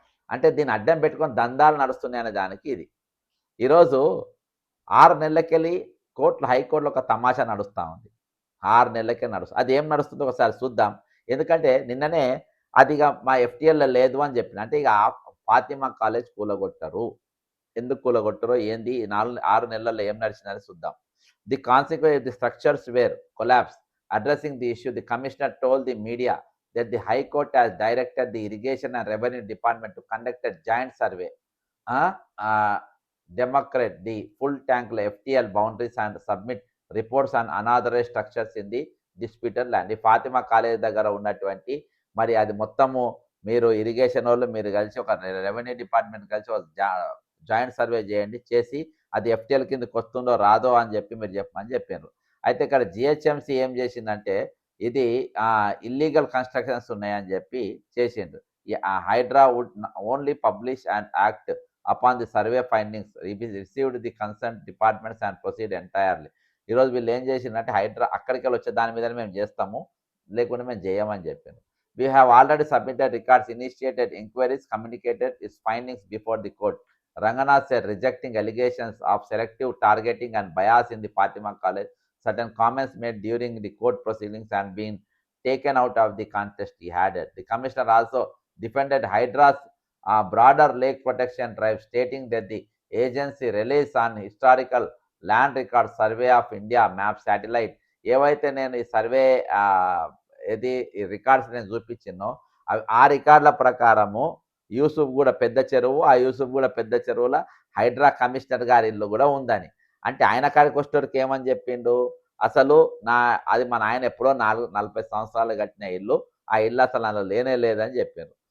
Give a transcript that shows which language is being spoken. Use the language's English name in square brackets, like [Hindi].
[Telugu] అంటే దీన్ని అడ్డం పెట్టుకొని దందాలు నడుస్తున్నాయనే దానికి ఇది. ఈరోజు 6 నెలలకెళ్ళి హైకోర్టులో ఒక తమాషా నడుస్తూ ఉంది. 6 నెలలకే నడుస్తుంది. అది ఏం నడుస్తుందో ఒకసారి చూద్దాం. ఎందుకంటే నిన్ననే అదిగా మా ఎఫ్టీఎల్లో లేదు అని చెప్పిన. అంటే ఇక ఫాతిమా కాలేజ్ కూలగొట్టరు. ఎందుకు కూలగొట్టరో ఏంది 6 నెలల్లో ఏం నడిచిందని చూద్దాం. [English] The consequence the structures were collapse. Addressing the issue, the commissioner told the media that the High Court has directed the Irrigation and Revenue Department to conduct a joint survey, demarcate the full tank FTL boundaries and submit reports on unauthorized structures in the disputed land. [Telugu] ఈ Fatima college దగ్గర ఉన్నటువంటి మరి అది మొత్తము మీరు irrigation వాళ్ళు మీరు కలిసి ఒక రెవెన్యూ డిపార్ట్మెంట్ కలిసి జాయింట్ సర్వే చేయండి, చేసి అది ఎఫ్టీఎల్ కిందకి వస్తుందో రాదో అని చెప్పి మీరు చెప్పమని చెప్పారు. అయితే ఇక్కడ జిహెచ్ఎంసీ ఏం చేసిందంటే ఇది ఇల్లీగల్ కన్స్ట్రక్షన్స్ ఉన్నాయని చెప్పి చేసిండు. [English] Hydraa would only publish and act upon the survey findings received the concern departments and proceed entirely. [Telugu] ఈరోజు వీళ్ళు ఏం చేసిందంటే హైడ్రా అక్కడికి వచ్చే దాని మీద మేము చేస్తాము, లేకుంటే మేము చేయమని చెప్పాను. [English] We have already submitted records, initiated inquiries, communicated its findings before the court. Ranganath said, rejecting allegations of selective targeting and bias in the Fatima College. Certain comments made during the court proceedings and been taken out of the contest, he added. The commissioner also defended Hydra's broader lake protection drive, stating that the agency relies on historical land record survey of India map satellite. [Telugu] ఏవైతే నేను ఈ survey ఏది records నేను చూపించినో ఆ రికార్డుల ప్రకారము యూసుఫ్ కూడా పెద్ద చెరువు, ఆ యూసుఫ్ కూడా పెద్ద చెరువుల హైడ్రా కమిషనర్ గారి ఇల్లు కూడా ఉందని. అంటే ఆయన కాడికి వచ్చేటోడికి ఏమని చెప్పిండు, అసలు అది మా నాయన ఎప్పుడో 40 సంవత్సరాలు కట్టిన ఇల్లు, ఆ ఇల్లు అసలు అందులో లేనే లేదని చెప్పారు.